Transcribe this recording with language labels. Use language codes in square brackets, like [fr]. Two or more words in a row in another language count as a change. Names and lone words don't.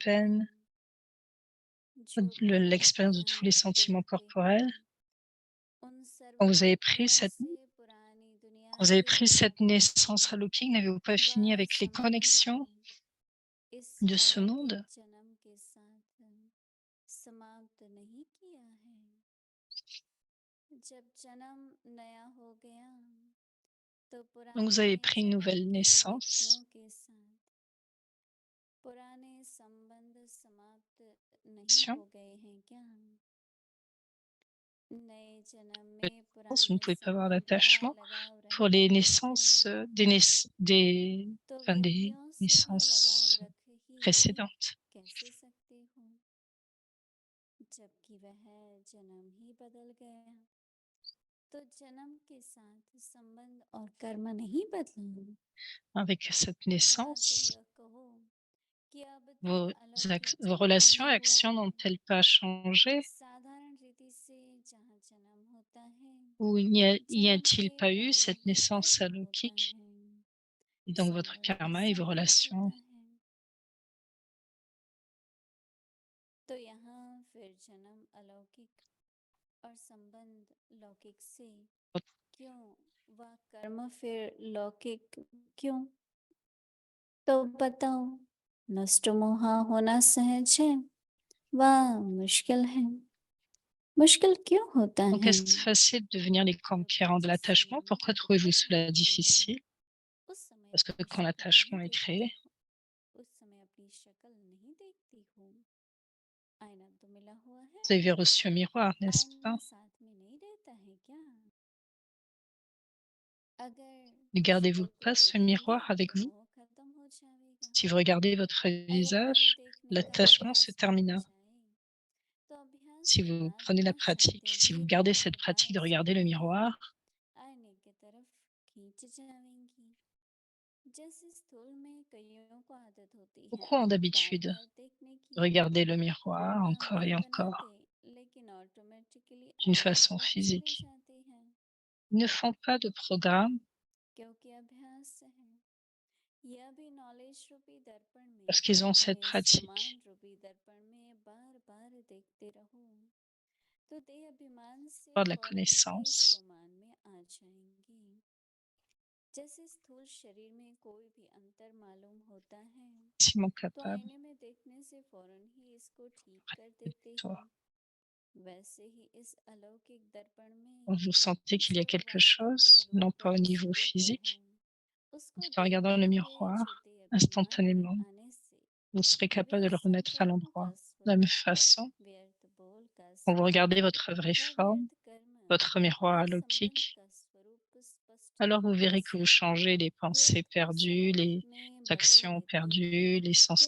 [hi] है क्या? [fr] peine, [hi] जो भी [fr] l'expérience de [hi] वृत्तियां [fr] tous les sentiments [hi] देखते हो [fr] corporels? [hi] उन [fr] Quand [hi] सर्व [fr] vous avez pris [hi] वृत्तियों [fr] cette, [hi] से पुरानी दुनिया [fr] quand vous avez [hi] के [fr] pris cette [hi] साथ [fr] naissance alaukique, n'avez-vous pas fini [hi] वह [fr] avec les [hi] संबंध [fr] connexions [hi] भी इस [fr] de ce [hi] अलौकिक [fr] monde? [hi] जन्म के साथ समाप्त नहीं किया है? जब जन्म नया हो गया तो [fr] Donc vous avez [hi] पुराने [fr] pris une [hi] जन्म [fr] nouvelle [hi] के [fr] naissance, [hi] व्यक्तियों के साथ पुराने संबंध समाप्त नहीं हो गए हैं क्या? नए जन्म में [fr] vous ne [hi] पुराने [fr] pouvez pas avoir [hi] संबंध का [fr] d'attachement [hi] लगाव [fr] pour [hi] रहेगा [fr] les [hi] ही क्या? [fr] naissances, [hi] तो [fr] enfin, des [hi] व्यक्तियों से भी लगाव [fr] naissances [hi] रख ही [fr] précédentes. [hi] कैसे सकते हो जबकि वह जन्म ही बदल गया? तो जन्म के साथ संबंध और कर्म नहीं बदला? [fr] Avec cette [hi] हाँ तो [fr] naissance, [hi] यह कहो कि अब तक अलौकिक [fr] vos [hi] जन्म [fr] relations [hi] नहीं [fr] et [hi] हुआ [fr] actions [hi] है। [fr] n'ont-elles pas changé? [hi] साधारण रीति से जहाँ जन्म होता है [fr] Ou y [hi] जन्म [fr] a-t-il [hi] के [fr] pas eu cette [hi] परांतर [fr] naissance [hi] कर्म होता [fr] alaukique? [hi] है [fr] Et donc votre [hi] संबंध [fr] karma et vos [hi] संबंध [fr] relations? [hi] होता है। तो यहाँ फिर जन्म अलौकिक और संबंध लौकिक से क्यों वह कर्म फिर लौकिक क्यों? तो बताओ नष्ट मोहा होना सहज है वह मुश्किल है। मुश्किल क्यों होता [fr] Donc [hi] है? [fr] est-ce facile de devenir les [hi] क्योंकि [fr] conquérants de [hi] जिस [fr] l'attachement? [hi] समय [fr] Pourquoi trouvez-vous [hi] कोई [fr] cela [hi] देखता है [fr] difficile? [hi] उस समय [fr] Parce que [hi] अपनी [fr] quand [hi] शक्ल नहीं [fr] l'attachement est [hi] देखते [fr] créé, [hi] हो, उस समय अपनी शक्ल नहीं देखती हो। आईना तो मिला हुआ है, [fr] vous avez reçu un miroir, n'est-ce pas? [hi] आईना साथ में नहीं रहता है क्या? अगर [fr] Ne [hi] उसको [fr] gardez-vous [hi] तुम [fr] pas ce [hi] देखेंगे [fr] miroir avec [hi] तो [fr] vous? [hi] मोह खत्म हो जाएगा। [fr] Si vous regardez votre [hi] अगर वह [fr] visage, [hi] देखने का [fr] l'attachement se [hi] अभ्यास बढ़ [fr] termina. [hi] जाए तो अभ्यास [fr] Si [hi] के [fr] vous [hi] बाद [fr] prenez la [hi] वह [fr] pratique, [hi] शक्ति [fr] si [hi] भी [fr] vous gardez [hi] बार [fr] cette pratique [hi] बार [fr] de regarder le [hi] स्वयं [fr] miroir, [hi] आईने की तरफ खींच जाएंगी। जैसे स्थूल में कईयों को आदत होती है [fr] pourquoi ont [hi] बार [fr] d'habitude [hi] बार देखने [fr] de [hi] की। [fr] regarder le miroir [hi] वह [fr] encore et [hi] नहीं [fr] encore [hi] बनाते लेकिन ऑटोमेटिकली [fr] d'une [hi] आईने [fr] façon [hi] तरफ चले [fr] physique? [hi] जाते हैं [fr] Ils ne font pas de programme [hi] क्योंकि अभ्यास है। यह भी नॉलेज रूपी दर्पण में [fr] parce qu'ils ont cette [hi] यानी [fr] pratique. [hi] स्वमान रूपी दर्पण में बार बार देखते रहो तो देह अभिमान से [fr] Avoir de la [hi] फौरन ही [fr] connaissance, [hi] स्वमान में आ जाएंगी। जैसे स्थूल शरीर में कोई भी अंतर मालूम होता है [fr] maximum [hi] तो [fr] capable [hi] आईने में देखने से फौरन ही इसको ठीक कर [fr] de [hi] देते हो। [fr] toi. [hi] वैसे ही इस अलौकिक दर्पण [fr] Quand [hi] में [fr] vous sentez qu'il y a [hi] जो [fr] quelque [hi] वास्तव का [fr] chose, non [hi] रूप [fr] pas au niveau [hi] स्वरूप है [fr] physique, [hi] उसको [fr] en regardant [hi] देखते [fr] le [hi] हुए [fr] miroir, [hi] छोटे अभिमान में [fr] instantanément, [hi] आने से [fr] vous serez capable de le [hi] व्यर्थ [fr] remettre à [hi] संकल्प [fr] l'endroit. [hi] का [fr] De la même [hi] स्वरूप [fr] façon, [hi] व्यर्थ बोल का [fr] quand vous regardez [hi] स्वरूप [fr] votre vraie [hi] व [fr] forme, [hi] व्यर्थ कर्म [fr] votre miroir [hi] व संबंध [fr] alaukique, [hi] का स्वरूप स्पष्ट [fr] alors vous [hi] देखने [fr] verrez que [hi] से [fr] vous changez les pensées [hi] व्यर्थ को [fr] perdues, [hi] स्वरूप [fr] les [hi] में बदल [fr] actions [hi] देते हो [fr] perdues, les [hi] फिर